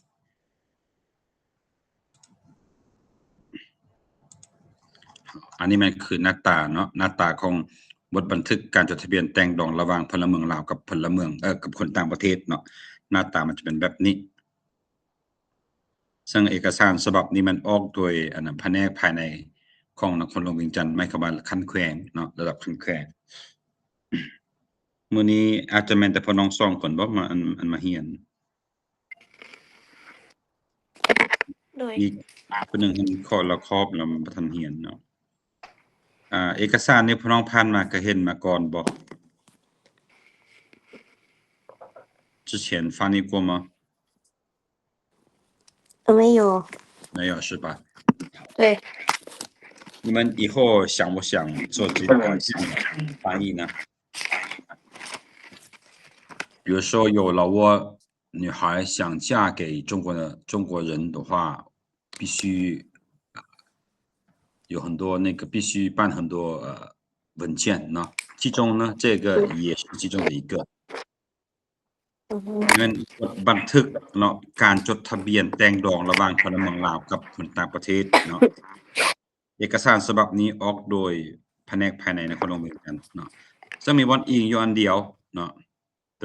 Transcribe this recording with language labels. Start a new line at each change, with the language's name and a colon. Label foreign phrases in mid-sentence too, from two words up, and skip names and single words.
Lao: ອັນນີ້ມັນຄືໜ້າຕາເນາະໜ້າຕາຂອງບົດບັນທຶກການຈົດທະບຽນແຕ່ງດອງລະຫວ່າງພົນລະເມືອງລາວກັບພົນລະເມືອງກັບຄົນຕ່າງປະເທດເນາະໜ້າຕາມັນຈະເປັນແບບນີ້ຊຶ່ງເອກະສານສະບັບນີ້ມັນອອກໂດຍພະແນກພາຍໃນຂອງນະຄອນຫຼວງວຽງຈັນໝາຍຄວາມວ່າຂັ້ນແຂວງເນາະລະດັບຂັ້ນແຂວງມື້ນີ້ອາດຈະແມ່ນແຕ່ພໍ່ນ້ອງ2ຄົນບໍ່ມາມາຮຽນ ໂດຍ ອີກຜູ້ໜຶ່ງເພິ່ນຂໍລະຄອບແລ້ວບໍ່ທັນຮຽນເນາະເອກະສານນີ້ພໍ່ນ້ອງຜ່ານມາກໍເຫັນມາກ່ອນບໍ່
Chinese: 之前翻译过吗？没有，没有是吧？对，你们以后想不想做这个翻译呢？比如说有老挝女孩想嫁给中国人的话，必须有很多必须办很多文件呢，其中呢这个也是其中的一个。
Lao: ເງິນບັນທຶກເນາະການຈົດທະບຽນແຕ່ງດອງລະຫວ່າງພົນລະເມືອງລາວກັບຄົນຕ່າງປະເທດເນາະເອກະສານສະບັບນີ້ອອກໂດຍພະແນກພາຍໃນນະຄອນຫຼວງວຽງຈັນເນາະຊຶ່ງມີວັນອີງຢູ່ອັນດຽວເນາະຕົວ